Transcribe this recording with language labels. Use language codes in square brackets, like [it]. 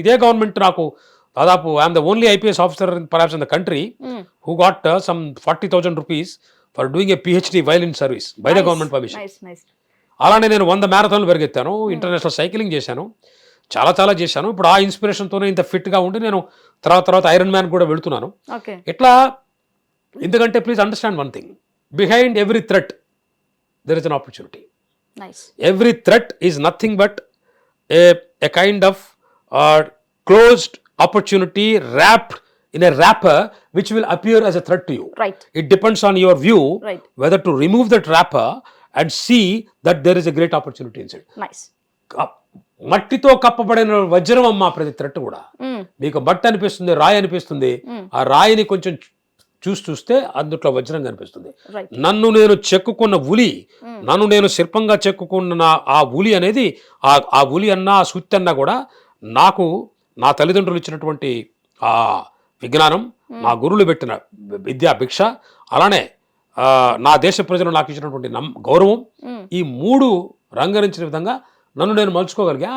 [te] ఇదే గవర్నమెంట్ నాకు దాదాపు [en] I'm the only IPS officer perhaps in the country who got some 40,000 rupees for doing a PhD while in service by the government permission. [te] అలానే నేను 100 మ్యారథాన్లు పరిగెత్తాను, international cycling చేశాను, చాలా చాలా చేశాను. ఇప్పుడు ఆ ఇన్స్పిరేషన్తోనే ఇంత ఫిట్గా ఉండి నేను తర్వాత ఐరన్ మ్యాన్ కూడా వెళుతున్నాను. [en] Okay. [te] ఇట్లా ఎందుకంటే [en] Please understand one thing, behind every threat there is an opportunity. Nice. Every threat is nothing but a kind of closed opportunity wrapped in a wrapper which will appear as a threat to you. Right. It depends on your view Right. whether to remove that wrapper and see that there is a great opportunity inside. Nice. [te] మట్టితో కప్పబడిన వజ్రం అమ్మా ప్రతి threat కూడా. మీకు మట్టి అనిపిస్తుంది, రాయి అనిపిస్తుంది, ఆ రాయిని కొంచెం చూస్తే అందుట్లో వజ్రం కనిపిస్తుంది. [en] Right. [te] నన్ను నేను చెక్కుకున్న ఉలి, నన్ను నేను శిల్పంగా చెక్కుకున్న ఆ ఉలి అనేది ఆ ఉలి అన్నా ఆ సుత్తి అన్నా కూడా నాకు నా తల్లిదండ్రులు ఇచ్చినటువంటి ఆ విజ్ఞానం, నా గురువులు పెట్టిన విద్యా భిక్ష, అలానే నా దేశ ప్రజలు నాకు ఇచ్చినటువంటి గౌరవం, ఈ మూడు రంగరించిన విధంగా నన్ను నేను మలుచుకోగలిగా.